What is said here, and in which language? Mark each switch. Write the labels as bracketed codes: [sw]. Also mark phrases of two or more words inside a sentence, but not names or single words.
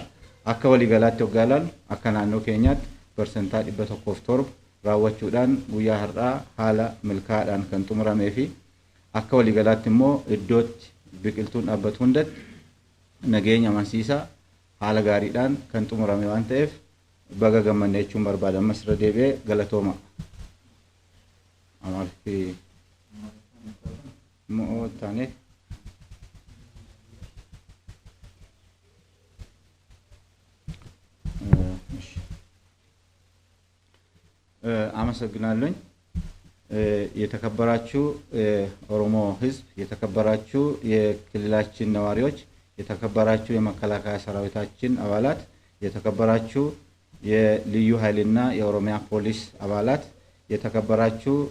[om] Akka waliigalaatti hoggaalaan akka naannoo keenyaatti persentaa 107 raawwachuudhaan guyyaa har'aa haala milkaa'aadhaan kan xumuramee fi akka waliigalaatti immoo iddootti biqiltuun dhaabbatu hundatti nageenya amansiisaa haala gaariidhaan kan xumurame waan ta'eef baga gammanne jechuun barbaada. Ammas irra deebi'ee galatooma. Amaalfi moo taane [am] አመሰግናለሁ። የተከበራችሁ ኦሮሞ ህዝብ፣ የተከበራችሁ የክልላችን ነዋሪዎች፣ የተከበራችሁ የመከላከያ ሰራዊታችን አባላት፣ የተከበራችሁ የልዩ ኃይልና የኦሮሚያ ፖሊስ አባላት፣ የተከበራችሁ